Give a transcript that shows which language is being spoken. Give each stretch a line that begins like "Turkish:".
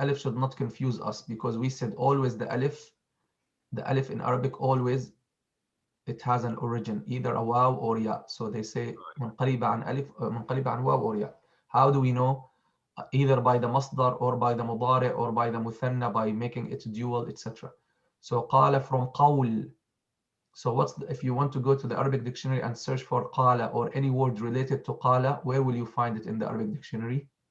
English: alif should not confuse us, because we said always the alif in Arabic always it has an origin, either a waw or ya. So they say
Arabic: منقلب عن ألف منقلب عن واو
English: or ya. How do we know? Either by the masdar or by the mudari or by the muthanna, by making it dual, etc. So قال from قول. So if you want to go to the Arabic dictionary and search for قال or any word related to قال, where will you find it in the Arabic dictionary?